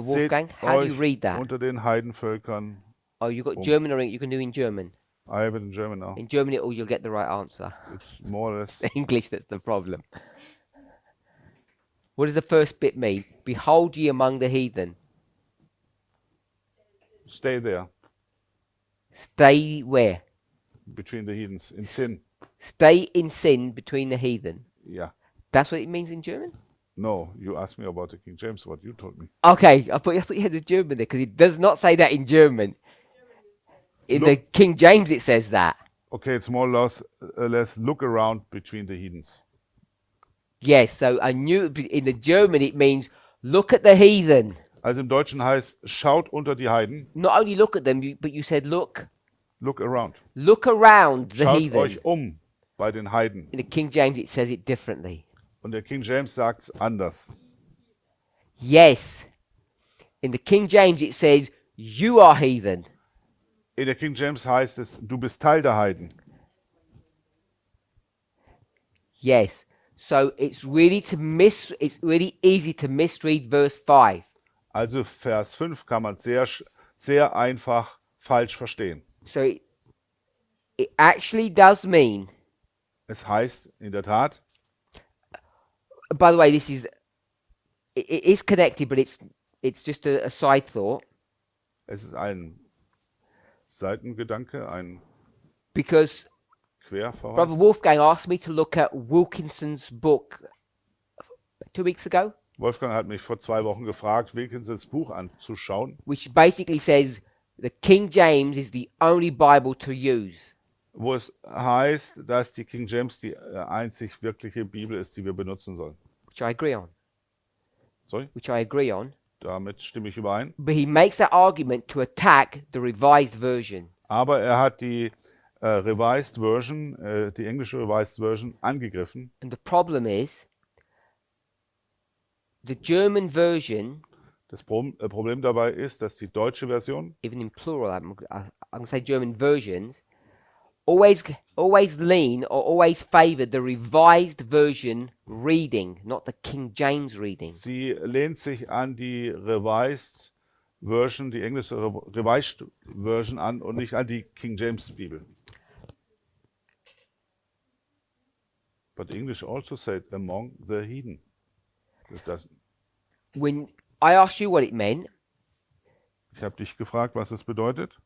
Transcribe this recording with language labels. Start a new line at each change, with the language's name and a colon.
German: Seht
English: Wolfgang, how do you
German: euch
English: read that?
German: unter den Heidenvölkern.
English: Oh, you got German or you can do in German. I have it in German now. In German, you'll get the right answer. It's more or less. English, that's the problem. What does the first bit mean? Behold ye among the heathen. Stay there, Stay where? between the heathens, in sin. Stay in sin between the heathen. Yeah. That's what it means in German? No, you asked me about the King James, what you told me. Okay, I thought you had the German there because it does not say that in German. In the King James, it says that. Okay, it's more or less look around between the heathens. Yes, so I knew in the German it means look at the heathen.
German: Also im Deutschen heißt, schaut unter die Heiden,
English: Not only look at them, but you said look around. around the
German: Schaut
English: heathen.
German: euch bei den Heiden.
English: In the King James, it says it differently.
German: Und der King James sagt's anders.
English: Yes. In the King James, it says you are heathen.
German: In der King James heißt es, du bist Teil der Heiden.
English: Yes. So it's really easy to misread verse 5.
German: Also Vers 5 kann man sehr einfach falsch verstehen.
English: So it actually does mean,
German: Es heißt in der Tat,
English: by the way, it is connected, but it's just a side thought,
German: es ist ein Seitengedanke, ein
English: because
German: Querverweis.
English: Brother Wolfgang asked me to look at Wilkinson's book 2 weeks ago,
German: Wolfgang hat mich vor 2 Wochen gefragt, Wilkinsons Buch anzuschauen,
English: which basically says the King James is the only Bible to use.
German: wo es heißt, dass die King James die einzig wirkliche Bibel ist, die wir benutzen sollen.
English: Which I agree on. Sorry? Which I agree on.
German: Damit stimme ich überein.
English: But he makes that argument to attack the revised version.
German: Aber er hat die Revised Version, die englische Revised Version, angegriffen.
English: And the problem is, the German version,
German: Das Problem dabei ist, dass die deutsche Version,
English: even in plural, I'm going to say German versions, always lean or always favor the revised version reading, not the King James reading.
German: sie lehnt sich an die Revised Version, die englische Revised Version an und nicht an die King James Bibel.
English: But English also said among the heathen.
German: Das,
English: When I asked you what it meant,
German: ich habe dich gefragt, was es bedeutet.